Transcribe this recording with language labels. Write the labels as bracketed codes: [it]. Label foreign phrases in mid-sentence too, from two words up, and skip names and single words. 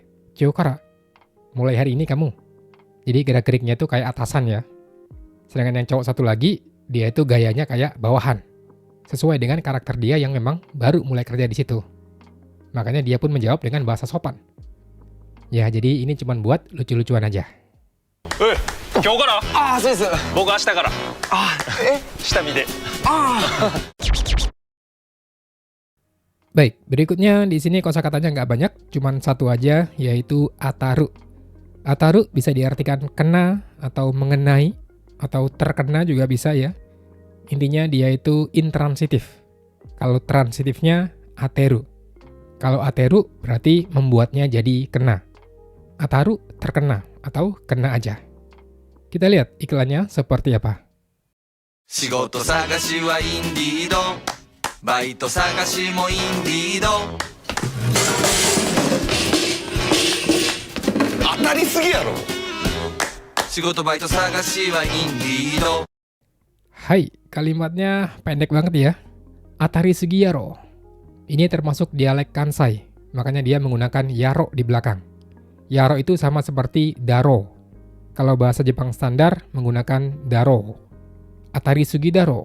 [id] Kyokara, mulai hari ini kamu. Jadi gerak-geriknya itu kayak atasan ya. Sedangkan yang cowok satu lagi, dia itu gayanya kayak bawahan. Sesuai dengan karakter dia yang memang baru mulai kerja di situ. Makanya dia pun menjawab dengan bahasa sopan. Ya, jadi ini cuma buat lucu-lucuan aja. [ja] 今日からああそうです僕明日からあえ下見で [id] Baik, berikutnya di sini kosakatanya nggak banyak, cuman satu aja, yaitu ataru. Ataru bisa diartikan kena atau mengenai, atau terkena juga bisa ya. Intinya dia itu intransitif. Kalau transitifnya ateru. Kalau ateru berarti membuatnya jadi kena. Ataru terkena atau kena aja. Kita lihat iklannya seperti apa. [ja] 仕事探しはインディードバイト探しもインディード当たりすぎやろ仕事バイト探しはインディード [id] Hai, kalimatnya pendek banget ya. [ja] 当たりすぎやろ. [id] Ini termasuk dialek Kansai, makanya dia menggunakan yaro di belakang. Yaro itu sama seperti daro. Kalau bahasa Jepang standar menggunakan daro. [ja] 当たりすぎだろ.